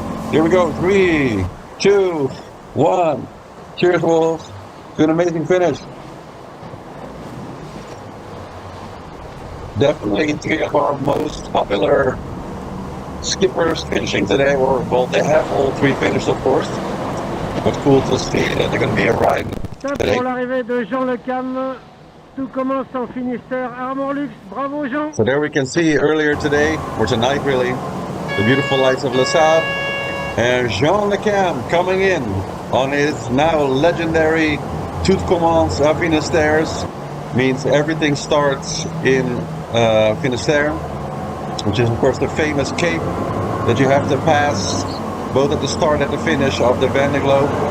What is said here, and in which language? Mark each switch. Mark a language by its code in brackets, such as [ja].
[en] Here we go. 3, 2, 1. Cheers, Wolves. To an amazing finish. Definitely three of our most popular skippers finishing today. Or, well, they have all three finished, of course. But cool to see that they're going to be arriving today. [fr] Pour l'arrivée de Jean Le Cam, tout commence en Finistère. Armor Luxe, bravo Jean. [en] So there we can see earlier today, or tonight really, the beautiful lights of Le Havre. And Jean Le Cam coming in on his now legendary Tout commence à Finistère. Means everything starts in Finistère, which is of course the famous cape that you have to pass both at the start and the finish of the Vendeeglobe.